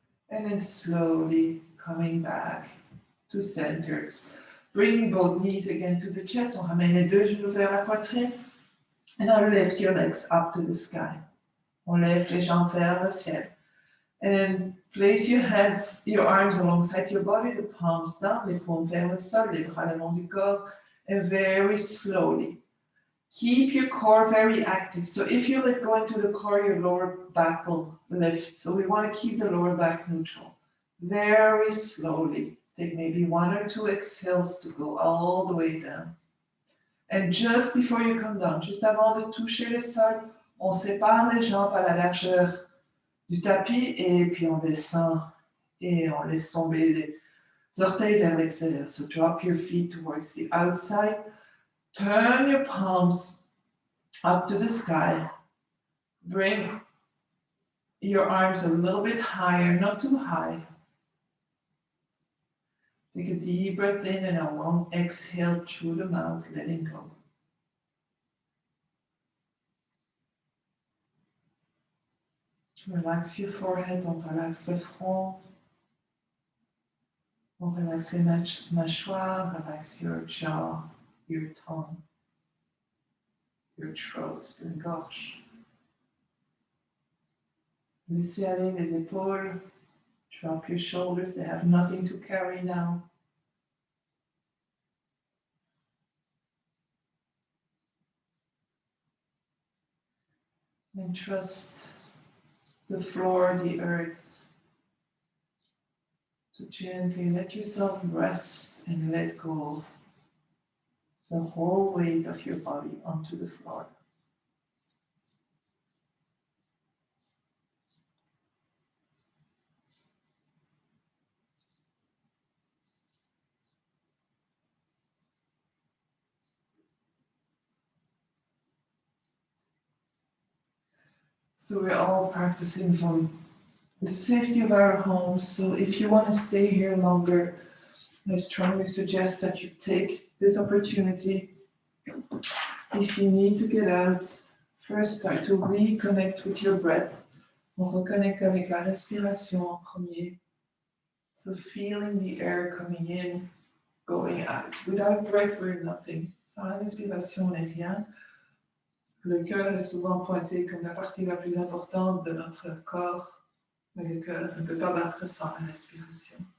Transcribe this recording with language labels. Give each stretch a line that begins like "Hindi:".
English: And then slowly coming back to center. Bring both knees again to the chest.
French: On ramène les deux genoux vers la poitrine.
English: And now lift your legs up to the sky.
French: On lève les jambes vers le ciel.
English: And place your hands, your arms alongside your body, the palms down,
French: les paumes vers le sol, les bras le long du corps.
English: And very slowly, keep your core very active. So if you let go into the core, your lower back will lift. So we want to keep the lower back neutral. Very slowly. Take maybe 1 or 2 exhales to go all the way down. And just before you come down,
French: juste avant de toucher le sol, on sépare les jambes à la largeur du tapis et puis on descend et on laisse tomber les orteils vers l'extérieur.
English: So drop your feet towards the outside. Turn your palms up to the sky. Bring your arms a little bit higher, not too high. Take a deep breath in and a long exhale through the mouth, letting go. Relax your forehead,
French: on relaxe le front. On relaxe les mâchoires,
English: relax your jaw, your tongue, your throat, your gorge.
French: Laissez aller les épaules.
English: Drop your shoulders, they have nothing to carry now. And trust the floor, the earth, to gently let yourself rest and let go the whole weight of your body onto the floor. So we're all practicing from the safety of our homes. So if you want to stay here longer, I strongly suggest that you take this opportunity. If you need to get out, first start to reconnect with your breath.
French: On reconnecte avec la respiration en premier.
English: So feeling the air coming in, going out. Without breath, we're nothing.
French: Sans la respiration, on n'est rien. Le cœur est souvent pointé comme la partie la plus importante de notre corps, mais le cœur ne peut pas battre sans la respiration.